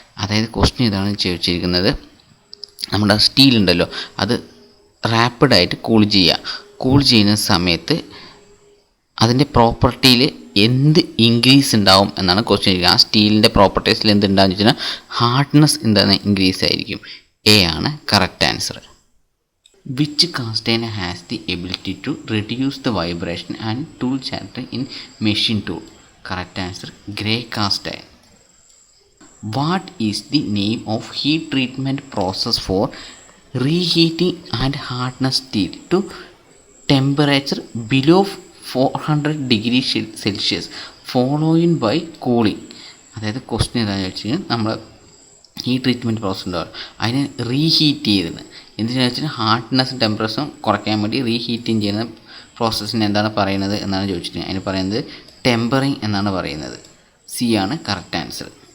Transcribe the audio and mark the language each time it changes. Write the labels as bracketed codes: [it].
[ml] അതായത് ക്വസ്റ്റ്യൻ ഇതാണ് ചോദിച്ചിരിക്കുന്നത്, നമ്മുടെ സ്റ്റീൽ ഉണ്ടല്ലോ അത് റാപ്പിഡായിട്ട് കൂൾ ചെയ്യുന്ന സമയത്ത് അതിൻ്റെ പ്രോപ്പർട്ടിയിൽ എന്ത് ഇൻക്രീസ് ഉണ്ടാവും എന്നാണ് ക്വസ്റ്റ്യൻ ഇരിക്കുക. ആ സ്റ്റീലിൻ്റെ പ്രോപ്പർട്ടീസിൽ എന്ത് ഉണ്ടാകും എന്ന് വെച്ചാൽ ഹാർഡ്നെസ് എന്താണ് ഇൻക്രീസ് ആയിരിക്കും. എ ആണ് correct answer. [en] Which cast iron has the ability to reduce the vibration and tool chatter in machine tool? Correct answer, grey cast iron. What is the name of heat treatment process for reheating and hardness steel to temperature below 400 degrees Celsius following by cooling? [ml] അതായത് question എന്താണെന്ന് വെച്ച് കഴിഞ്ഞാൽ നമ്മൾ heat treatment process ഉണ്ടാവും, അതിനെ reheat ചെയ്തത് എന്തിനാണെന്ന് വെച്ചാൽ ഹാർഡ്നെസ്സും ടെമ്പറേച്ചറും കുറയ്ക്കാൻ വേണ്ടി റീഹീറ്റിംഗ് ചെയ്യുന്ന പ്രോസസ്സിന് എന്താണ് പറയുന്നത് എന്നാണ് ചോദിച്ചിട്ട് അതിന് പറയുന്നത് ടെമ്പറിങ് എന്നാണ് പറയുന്നത്. സി ആണ് കറക്റ്റ് ആൻസർ.